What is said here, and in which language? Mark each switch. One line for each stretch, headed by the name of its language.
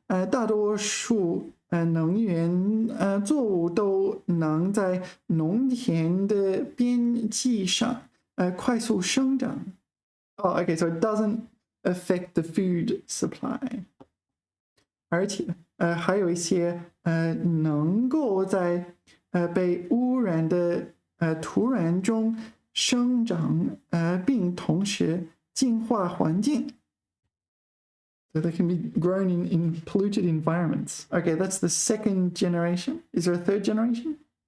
Chinese: 大多数能源作物都能在农田的边际上快速生长。
English: Okay, so it doesn't affect the food supply.
Chinese: 而且还有一些能够在被污染的土壤中生长，并同时净化环境。
English: So they can be grown in polluted environments. Okay, that's the second generation. Is there a third generation?